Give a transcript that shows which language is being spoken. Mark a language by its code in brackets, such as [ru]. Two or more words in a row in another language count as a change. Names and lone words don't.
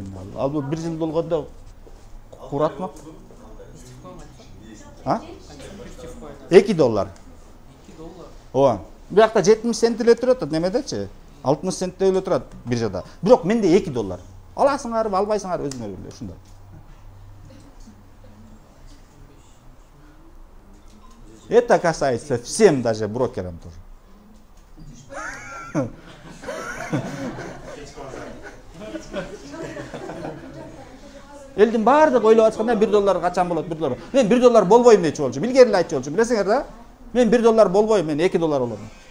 [ky] Ал бул 1 жыл болгондо куратмак. А? $2. $2. Ооба. Биякта 70 цент эле турат, немедечи? 60 цент эле турат биржада. Бирок менде $2. Аласыңарбы, албайсыңар өзүңөр биле, ушундай. [ru] Это касается всем, даже брокерам тоже. [ky] Элдин баардыгы ойлоп атканда $1 качан болот, $1. Мен $1 болбойм дечи болчу. Билгери эле айтчу болчу. Билесиңер да? Мен $1 болбойм, мен $2 болом.